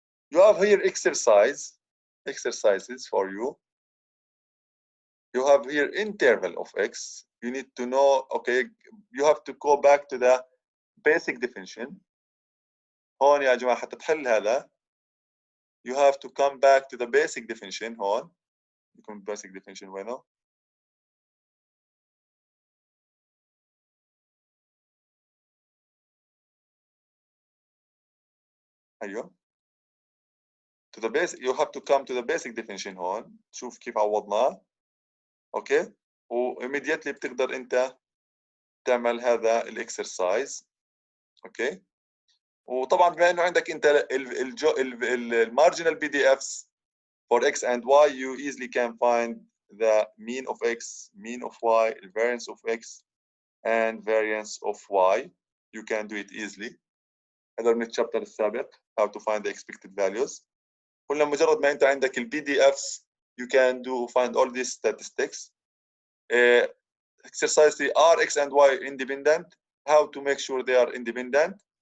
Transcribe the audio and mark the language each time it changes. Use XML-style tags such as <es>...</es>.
<en>You have here exercises for you. You have here interval of x. You need to know, okay, you have to go back to the basic definition.</en> <ar>هون يا جماعة حتى تحل هذا,</ar> <en>you have to come back to the basic definition.</en> <ar>هون يكون</ar> <en>basic definition</en> <ar>وينه؟ أيوه.</ar> <en>To the basic, you have to come to the basic definition</en> <ar>هون. شوف كيف عوضناه. اوكي. و</ar> <en>immediately</en> <ar>بتقدر انت تعمل هذا الاكسرسايز. اوكي. وطبعا بما انه عندك انت المارجنال بي دي افs</ar> <en>for x and y, you easily can find the mean of x, mean of y, variance of x and variance of y. You can do it easily.</en> <ar>هذا من الشابتر السابق,</ar> <en>how to find the expected values.</en> <ar>قلنا مجرد ما انت عندك البي دي افs,</ar> <en>you can find all these statistics. Exercise 3, are x and y independent? How to make sure they are independent?</en>